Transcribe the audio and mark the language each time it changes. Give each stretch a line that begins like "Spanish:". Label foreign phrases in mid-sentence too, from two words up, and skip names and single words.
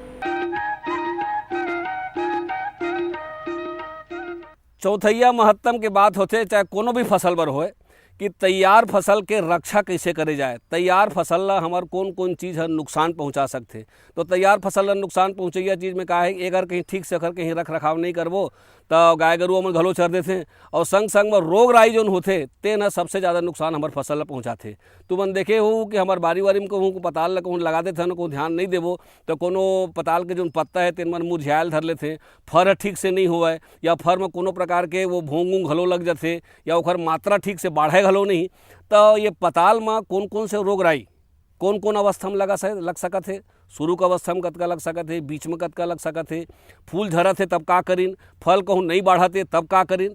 Chhattisgarhi: चौथैया महत्तम के बात होते चाहे कोनो भी फसल बर होए कि तैयार फसल के रक्षा कैसे करे जाए। तैयार फसल ला हमार कौन कौन चीज़ है नुकसान पहुंचा सकते, तो तैयार फसल ला नुकसान पहुंचैया चीज़ में का है, अगर कहीं ठीक से अगर कहीं रख रखाव नहीं करबो तो गाय गरुआ मन घलो चर देते, और संग संग में रोग राई जोन होते तेन सबसे ज़्यादा नुकसान हमार फसल ला पहुँचाते। तू मन देखे हो कि हमार बारी वारी में कहूँ पताल ला कहूँ लगा देते हैं, को ध्यान नहीं देबो तो कोनो पताल के जो पत्ता है तेन मन मुरझायल धर लेते, फर ठीक से नहीं हुआ या फर में कोनो प्रकार के वो भोंग उंग घलो लग जाते या ओकर मात्रा ठीक से बाढ़े घलो नहीं, तो ये पताल में कौन कौन से रोग राई कौन कौन अवस्था में लग सकत है। शुरू का अवस्था में कतका लग सकत है, बीच में कतका लग सकत है, फूल झरत है तब का करीन, फल कहूँ नहीं बढ़ते तब का करीन।